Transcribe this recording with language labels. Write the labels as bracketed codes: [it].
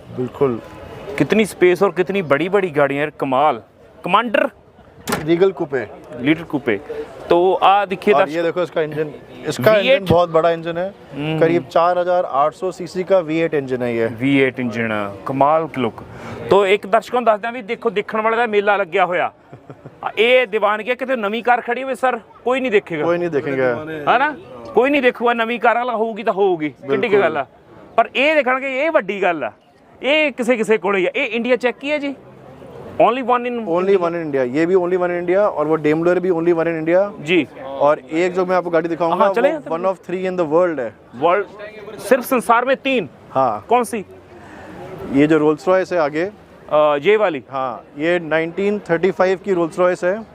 [hi] बिल्कुल, कितनी स्पेस और कितनी बड़ी बड़ी गाड़ियाँ, कमाल। कमांडर रीगल कूपे, लीटर कूपे। तो आ देखिए और ये देखो इसका इंजन, इसका इंजन बहुत बड़ा इंजन है, करीब 4800 सीसी का V8 इंजन है ये। V8 इंजन, कमाल की लुक। तो एक दर्शकों [pa] ਨੂੰ ਦੱਸਦੇ ਆ ਵੀ ਦੇਖੋ ਦੇਖਣ ਵਾਲੇ ਦਾ ਮੇਲਾ ਲੱਗਿਆ ਹੋਇਆ। ਇਹ ਦੀਵਾਨਗੀ ਕਿਤੇ ਨਵੀਂ ਕਾਰ ਖੜੀ ਹੋਵੇ ਸਰ ਕੋਈ ਨਹੀਂ ਦੇਖੇਗਾ, [hi] कोई नहीं देखेगा, [pa] ਹੈ ਨਾ, ਕੋਈ ਨਹੀਂ ਦੇਖੂਗਾ। ਨਵੀਂ ਕਾਰ ਵਾਲਾ ਹੋਊਗੀ ਤਾਂ ਹੋਊਗੀ, ਕਿੱਡੀ ਕੀ ਗੱਲ ਆ। ਪਰ ਇਹ ਦੇਖਣਗੇ ਇਹ ਵੱਡੀ ਗੱਲ ਆ, ਇਹ ਕਿਸੇ ਕਿਸੇ ਕੋਲ ਹੀ ਆ। ਇਹ ਇੰਡੀਆ ਚੈੱਕ ਕੀ ਹੈ ਜੀ? [en] only one in [hi] India. ये भी [en] only one in India, [hi] और वो डेमलर भी ओनली वन इन इंडिया जी। और एक जो मैं आपको गाड़ी दिखाऊंगा वो [en] 1 of 3 in the world [hi] है। वर्ल्ड सिर्फ संसार में 3? हाँ। कौन सी? ये जो रोल्स रॉयस है आगे, ये वाली? हाँ, ये 1935 की रोल्स रॉयस है